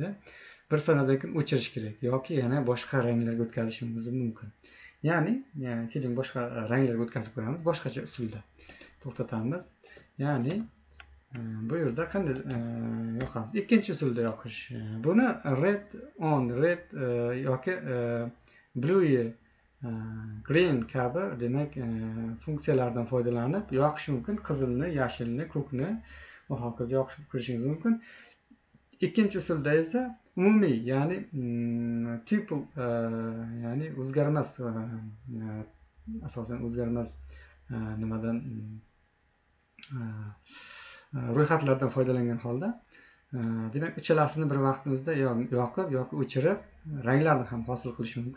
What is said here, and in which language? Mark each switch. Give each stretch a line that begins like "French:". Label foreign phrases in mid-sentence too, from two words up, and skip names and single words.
Uzbek: 1 soniyadan keyin o'chirish kerak yoki yana boshqa ranglarga o'tkazishimiz mumkin. Ya'ni keling boshqa ranglarga o'tkazib ko'ramiz. Boshqacha usulda to'xtatamiz. Ya'ni bu yerda qanday yoqamiz? Ikkinchi usulda yoqish. Buni
English: red on,
Uzbek: red yoki blue, green kabi demak funksiyalardan foydalanib yoqish mumkin. Qizilni, yashilni, ko'kni va hokazo yoqib ko'rishingiz mumkin. Ikkinchi usulda esa umumiy, ya'ni tuple, ya'ni o'zgarmas, asosan o'zgarmas nimadan ro'yxatlardan foydalangan holda demak uchalasini bir vaqtning o'zida yoqib yoki o'chirib ranglarni ham hosil qilish mumkin.